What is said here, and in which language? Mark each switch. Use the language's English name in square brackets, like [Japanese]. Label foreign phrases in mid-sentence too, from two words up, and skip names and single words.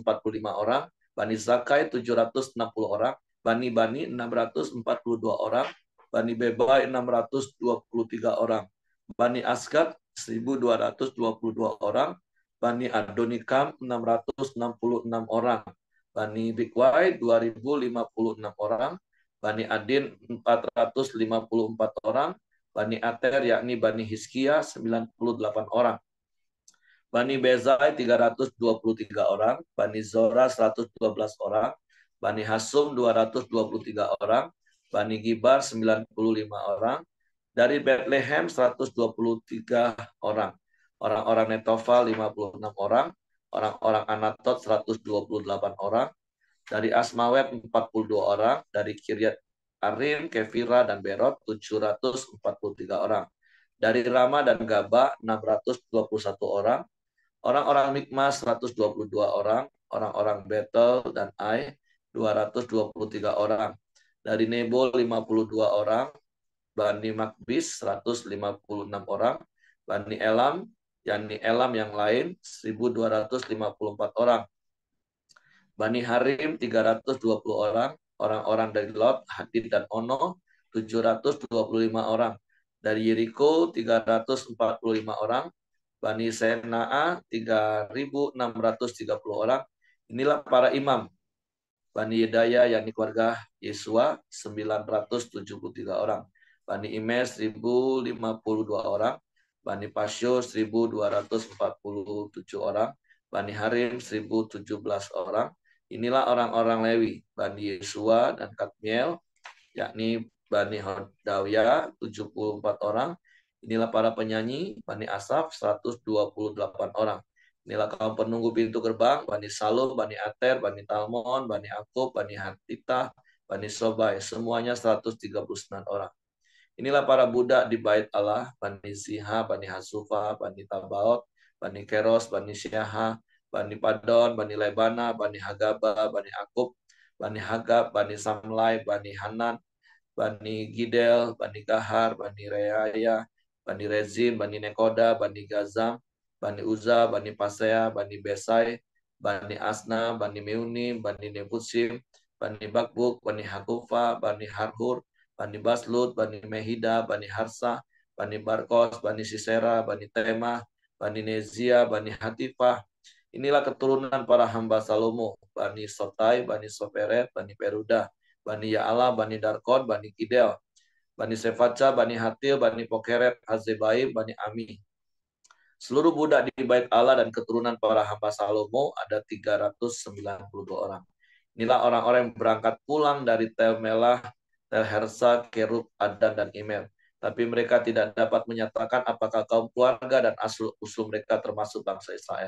[Indonesian] orang, Bani Zakai 760 orang, Bani 642 orang, Bani Bebai 623 orang, Bani Asgad 1.222 orang, Bani Adonikam 666 orang, Bani Bikwai 2.056 orang, Bani Adin 454 orang, Bani Ater yakni Bani Hizkia 98 orang. Bani Bezai 323 orang, Bani Zora 112 orang, Bani Hasum 223 orang, Bani Gibar 95 orang, dari Bethlehem 123 orang, orang-orang Netofa 56 orang, orang-orang Anatot 128 orang, dari Asmawet 42 orang, dari Kiryat Arim, Kefira, dan Berot 743 orang. Dari Rama dan Gaba 621 orang. Orang-orang Mikmas 122 orang. Orang-orang Betel dan Ai 223 orang. Dari Nebo 52 orang. Bani Makbis 156 orang. Bani Elam, yakni Elam yang lain 1254 orang. Bani Harim 320 orang, orang-orang dari Lot, Hadid, dan Ono 725 orang. Dari Yeriko 345 orang, Bani Sena'a 3.630 orang. Inilah para imam. Bani Yedaya yakni keluarga Yesua 973 orang. Bani Imes 1.052 orang. Bani Pasyo 1.247 orang. Bani Harim 1.017 orang. Inilah orang-orang Lewi, Bani Yesua dan Kadmiel, yakni Bani Hodawia 74 orang. Inilah para penyanyi, Bani Asaf 128 orang. Inilah kaum penunggu pintu gerbang, Bani Salum, Bani Ater, Bani Talmon, Bani Akub, Bani Hatita, Bani Sobai, semuanya 139 orang. Inilah para budak di bait Allah, Bani Ziha, Bani Hasufa, Bani Tabaot, Bani Keros, Bani Syaha, Bani Padon, Bani Lebana, Bani Hagaba, Bani Akub, Bani Hagab, Bani Samlai, Bani Hanan, Bani Gidel, Bani Gahar, Bani Reaya, Bani Rezin, Bani Nekoda, Bani Gazam, Bani Uza, Bani Pasea, Bani Besai, Bani Asna, Bani Meuni, Bani Nebusim, Bani Bakbuk, Bani Hakufa, Bani Harhur, Bani Baslut, Bani Mehida, Bani Harsa, Bani Barkos, Bani Sisera, Bani Temah, Bani Nezia, Bani Hatifah. Inilah keturunan para hamba Salomo, Bani Sotai, Bani Soferet, Bani Peruda, Bani Ya'ala, Bani Darkon, Bani Kidel, Bani Sefaca, Bani Hatil, Bani Pokeret, Hazebaim, Bani Ami. Seluruh budak di bait Allah dan keturunan para hamba Salomo ada 392 orang. Inilah orang-orang yang berangkat pulang dari Tel Melah, Tel Hersa, Kerub, Adan, dan Imer. Tapi mereka tidak dapat menyatakan apakah kaum keluarga dan asal-usul mereka termasuk bangsa Israel.